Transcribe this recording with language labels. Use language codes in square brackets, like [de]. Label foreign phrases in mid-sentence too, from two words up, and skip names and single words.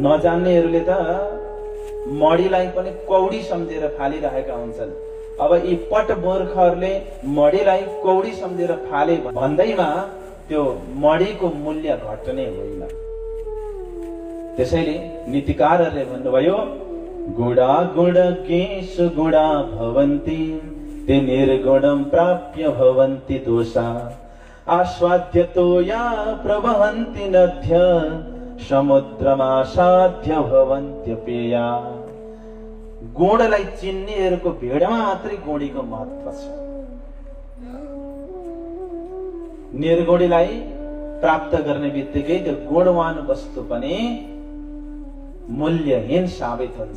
[ne] नजान्नेहरूले त मडीलाई पनि कौडी सम्झेर फालिरहेका हुन्छन्। अब यी पट मूर्खहरूले मडीलाई कौडी सम्झेर फाले भन्दैमा त्यो मडीको मूल्य घट्ने होइन। त्यसैले नीतिकारहरूले भन्नुभयो, [sa] गुणा गुणज्ञे सुगुणा भवन्ति ते निर्गुणं प्राप्य भवन्ति दोषा, आस्वाद्यतो या प्रवहन्ति नद्य समुद्रमासाध्य भवन्त्यपेया। [ne] गुणलाई चिन्नेहरूको भिडमा मात्रै गुणीको महत्व छ। निर्गुणीलाई प्राप्त गर्ने बित्तिकै त्यो गुणवान वस्तु पनि मूल्यहीन साबित हुन्छ।